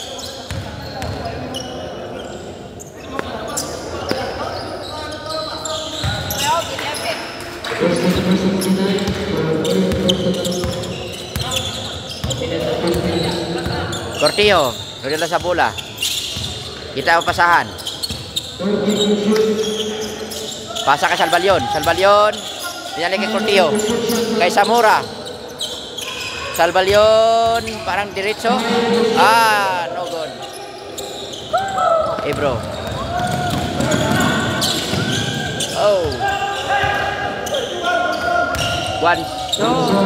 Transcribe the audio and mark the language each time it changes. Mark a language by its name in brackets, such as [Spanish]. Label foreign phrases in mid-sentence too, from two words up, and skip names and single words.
[Filipino] Cortillo, dala sa bola. Kita ang pasahan. Pasa kay Salbalyon. Salbalyon. Pinali kay Cortillo. Kay Samura. Salbalyon. Parang diretso. Ah, [English] no good. [Filipino] Ebro. [English] Oh. One shot.